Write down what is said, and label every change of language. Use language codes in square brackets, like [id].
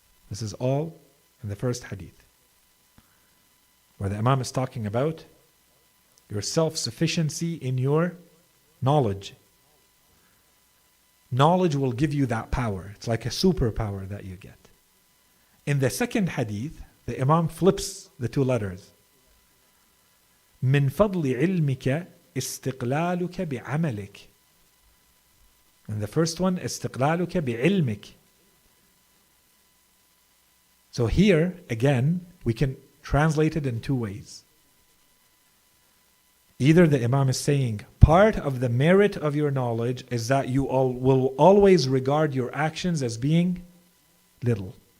[en] This is all in the first hadith, where the Imam is talking about your self-sufficiency in your knowledge. Knowledge will give you that power. It's like a superpower that you get. In the second hadith, the Imam flips the two letters. [ar] من فضل علمك استقلالك بعملك. [en] And the first one, [ar] استقلالك بعلمك. [en] So here, again, we can translate it in two ways. Either the Imam is saying, part of the merit of your knowledge is that you will always regard your actions as being little.